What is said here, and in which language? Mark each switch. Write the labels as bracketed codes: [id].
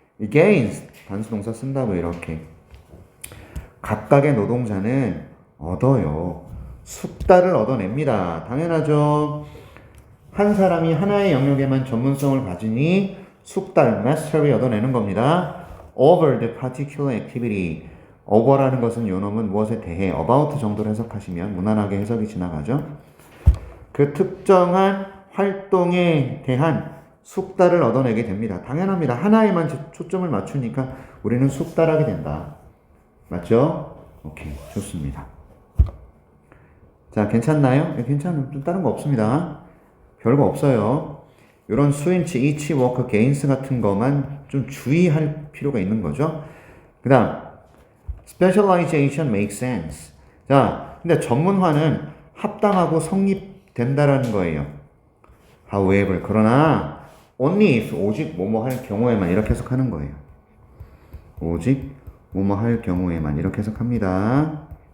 [ko] gains, 단수동사 쓴다고 이렇게. 각각의 노동자는 얻어요. 숙달을 얻어냅니다. 당연하죠. 한 사람이 하나의 영역에만 전문성을 가지니 숙달, mastery 얻어내는 겁니다. [en] over the particular activity. [ko] over라는 것은 요놈은 무엇에 대해 about 정도로 해석하시면 무난하게 해석이 지나가죠. 그 특정한 활동에 대한 숙달을 얻어내게 됩니다. 당연합니다. 하나에만 초점을 맞추니까 우리는 숙달하게 된다. 맞죠? 오케이, 좋습니다. 자, 괜찮나요? 네, 괜찮아요. 좀 다른 거 없습니다. 별거 없어요. 이런 수인치, each, work, gains 같은 것만 좀 주의할 필요가 있는 거죠. 그 다음, [en] specialization makes sense. [ko] 자, 근데 전문화는 합당하고 성립된다라는 거예요. However, 그러나 only if, 오직 뭐뭐 할 경우에만 이렇게 해석하는 거예요. 오직 뭐뭐 할 경우에만 이렇게 해석합니다.